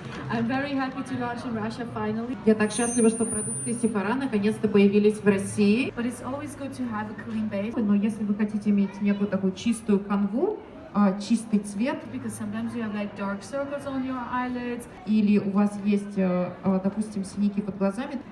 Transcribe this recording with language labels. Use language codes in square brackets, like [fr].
[en] I'm very happy to launch in Russia finally. [ru] я так счастлива, что продукты SEPHORA наконец-то появились в России. [en] But it's always good to have a clean base. [ru] Но если вы хотите иметь некую такую чистую канву, чистый цвет, [en] Because sometimes you have like dark circles on your eyelids. [ru] или у вас есть, допустим, синяки под глазами,